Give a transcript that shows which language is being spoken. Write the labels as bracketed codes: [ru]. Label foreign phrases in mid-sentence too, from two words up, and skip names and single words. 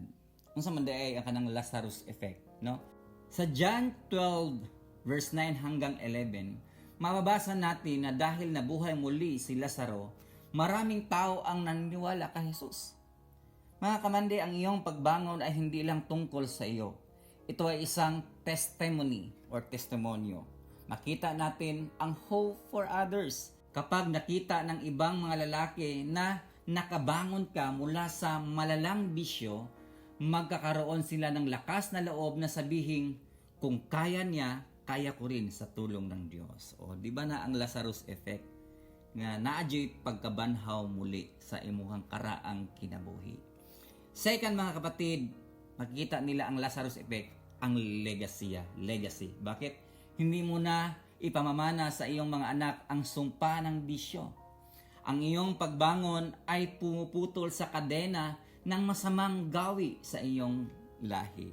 [tl] Kung sa manda ay ang kanang Lazarus effect, no? Sa John 12 verse 9 hanggang 11, mababasa natin na dahil nabuhay muli si Lazaro, maraming tao ang naniniwala kay Jesus. Mga kamande, ang iyong pagbangon ay hindi lang tungkol sa iyo. Ito ay isang testimony or testimonyo. Makita natin ang [en] hope for others. [tl] Kapag nakita ng ibang mga lalaki na nakabangon ka mula sa malalang bisyo, magkakaroon sila ng lakas na loob na sabihin, kung kaya niya, kaya ko rin sa tulong ng Diyos. [ceb] O di ba na ang Lazarus effect nga naadyo'y pagkabanhaw muli sa imuhang karaang kinabuhi. [tl] Second, mga kapatid, makikita nila ang Lazarus effect, ang legacy. Bakit? Hindi mo na ipamamana sa iyong mga anak ang sumpa ng bisyo. Ang iyong pagbangon ay pumuputol sa kadena ng masamang gawi sa iyong lahi.